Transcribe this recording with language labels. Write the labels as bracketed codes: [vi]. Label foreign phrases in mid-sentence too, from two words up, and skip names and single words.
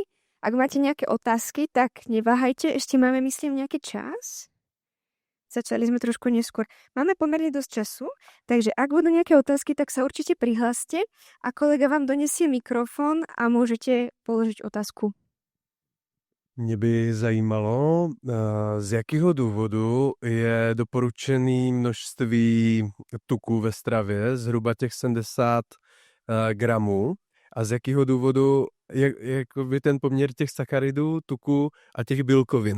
[sk] Ak máte nejaké otázky, tak neváhajte, ešte máme, myslím, nejaký čas. Začali sme trošku neskôr. Máme pomerne dosť času, takže ak budú nejaké otázky, tak sa určite prihláste a kolega vám donesie mikrofon a môžete položiť otázku. [cs] Mě by zajímalo, z jakého důvodu je doporučené množství tuku ve stravě, zhruba těch 70 gramů, a z jakého důvodu jakoby ten poměr těch sacharidů, tuku a těch bílkovin.